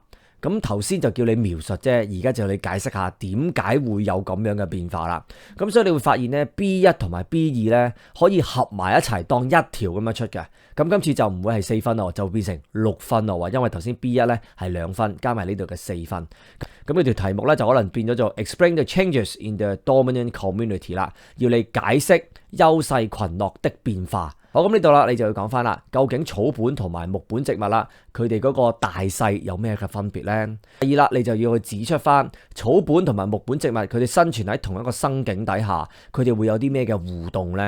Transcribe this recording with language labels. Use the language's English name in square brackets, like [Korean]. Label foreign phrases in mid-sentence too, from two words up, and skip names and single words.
[Cantonese] 咁頭先就叫你描述啫，而家就要你解釋下點解會有咁樣嘅變化啦。咁所以你會發現咧 B1 同埋 B2 咧可以合埋一齊當一條咁樣出嘅。咁今次就唔會係4分咯，就變成6分咯。因為頭先 B1 咧係2分，加埋呢度嘅4分。咁呢條題目咧就可能變咗做 [English] Explain the changes in the dominant community [Cantonese] 啦，要你解釋優勢群落的變化。好，咁呢度啦，你就要講翻啦，究竟草本同埋木本植物啦，佢哋嗰個大細有咩嘅分別呢？第二啦，你就要去指出翻草本同埋木本植物，佢哋生存喺同一個生境底下，佢哋會有啲咩嘅互動呢？